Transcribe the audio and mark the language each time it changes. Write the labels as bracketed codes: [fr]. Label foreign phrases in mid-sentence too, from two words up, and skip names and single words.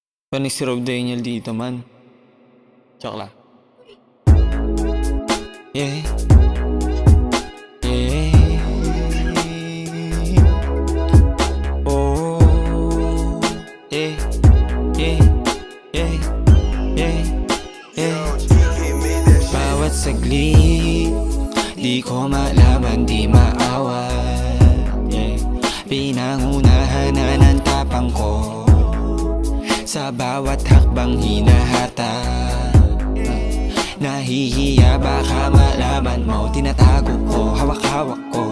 [tl] Panis si Rob Daniel dito man. Joke lang. Yeah. Yeah. Oh. Yeah. Yeah. Yeah. Yeah. Yeah. Bawat saglit di ko malaman, di maawat. Yeah. Pinangunahan na ng tapang ko sa bawat hakbang hinahata. Nahihiya baka malaman mo, tinatago ko, hawak-hawak ko.